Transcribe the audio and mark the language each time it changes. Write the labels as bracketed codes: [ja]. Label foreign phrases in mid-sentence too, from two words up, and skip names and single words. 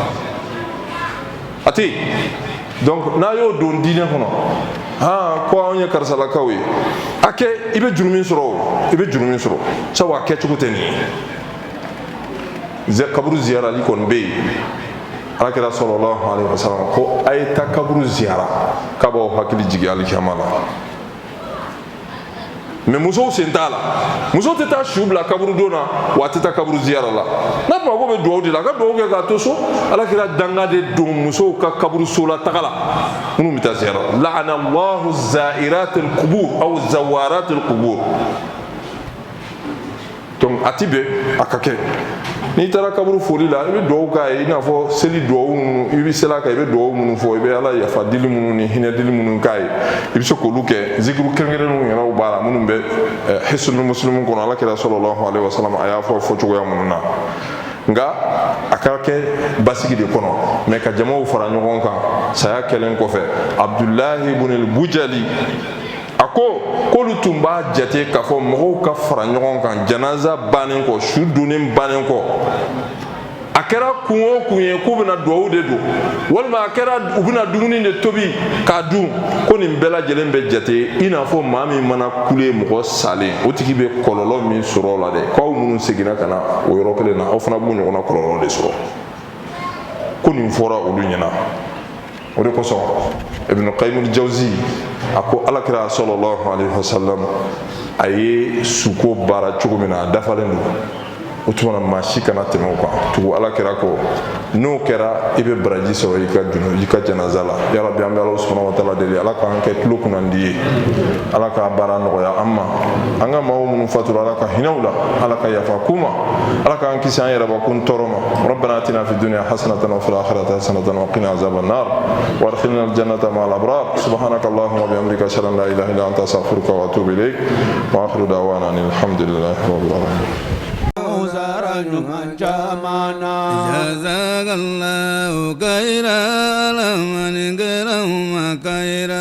[bm] a tɛ yen donc n'a y'o don diinɛ kɔnɔ ko anw ye karisalakaw ye a kɛ i bɛ jurumi sɔrɔ o i bɛ jurumi sɔrɔ sabu a kɛcogo tɛ nin ye kaburu ziyarali kɔni bɛ yen alakira [ar] صلى الله عليه وسلم [bm] ko a ye taa kaburu ziyara k'a b'aw hakili jigin alikiyama la mɛ musow sen t'a la muso tɛ taa su bila kaburu don na wa a tɛ taa kaburu ziyara la n'a tuma ko bɛ duwawu de la a ka duwawu kɛ k'a to so alakira danga de don musow ka kaburu so la taga la minnu bɛ taa ziyara [ar] لعن الله زائرات القبور أو زوارات القبور [bm] donc a ti bɛn a ka kɛ n'i taara kaburu foli la i bɛ duwawu k'a ye i n'a fɔ seli duwawu minnu i bɛ seli a kan i bɛ duwawu minnu fɔ i bɛ ala yafa dili minnu ni hinɛ dili minnu k'a ye i bɛ se k'olu kɛ zikiru kɛrɛnkɛrɛnnenw yɛrɛw b'a la minnu bɛ hisnul muslim kɔnɔ alakira [ar] صلى الله عليه وسلم [bm] a y'a fɔ fɔcogoya minnu na nka a ka kɛ basigi de kɔnɔ mɛ ka jamaw fara ɲɔgɔn kan saya kɛlen kɔfɛ abdulahi ibn al-bujali a ko k'olu tun b'a jate k'a fɔ mɔgɔw ka fara ɲɔgɔn kan janaza bannen kɔ su donnen bannen kɔ a kɛra kun o kun ye k'u bɛna duwawu de don walima a kɛra u bɛna dumuni de tobi k'a dun ko nin bɛɛ lajɛlen bɛ jate i n'a fɔ maa min mana kule mɔgɔ salen o tigi bɛ kɔlɔlɔ min sɔrɔ o la dɛ k'aw minnu seginna ka na o yɔrɔ kelen na aw fana b'u ɲɔgɔnna kɔlɔlɔ de sɔrɔ ko nin fɔra olu ɲɛna o de kosɔn ibn qayyim al-jawzi a ko alakira [ar] صلى الله عليه وسلم [bm] a ye suko baara cogo min na a dafalen don o tuma na maa si kana tɛmɛ o kan tugu alakira ko n'o kɛra i bɛ baraji sɔrɔ i ka janaza la [ar] يا ربي [bm] an bɛ ala [ar] سبحانه وتعالى [bm] deli ala k'an kɛ tulo kunnandi ye ala k'a baara nɔgɔya an ma an ka maaw minnu fatura ala ka hinɛw la ala ka yafa k'u ma ala k'an kisi an yɛrɛ bakun tɔɔrɔ ma [ar] ربنا آتنا في الدنيا حسنة وفي الآخرة حسنة وقنا عذاب النار وأدخلنا الجنة مع الأبرار سبحانك اللهم وبحمدك أشهد أن لا إله إلا أنت أستغفرك وأتوب إليك وآخر دعوانا أن الحمد لله رب العالمين جزاك الله خيرا لمن كرم خيرا